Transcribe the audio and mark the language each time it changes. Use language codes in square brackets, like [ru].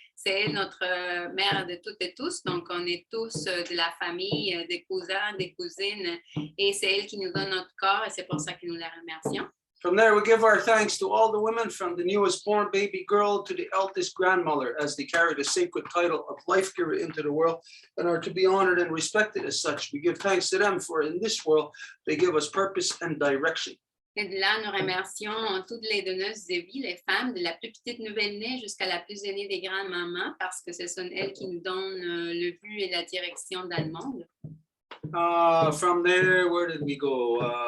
[fr] C'est elle notre mère de toutes et tous, donc on est tous de la famille, des cousins, des cousines, et c'est elle qui nous donne notre corps, et c'est pour ça que nous la remercions. [en] From there, we give our thanks to all the women, from the newest born baby girl to the eldest grandmother, as they carry the sacred title of life giver into the world and are to be honored and respected as such. We give thanks to them, for in this world, they give us purpose and direction. [fr] Et de là, nous remercions toutes les donneuses de vie, les femmes, de la plus petite nouvelle-née jusqu'à la plus aînée des grandes-mamans, parce que ce sont elles qui nous donnent le but et la direction dans le monde. [en] From there, where did we go?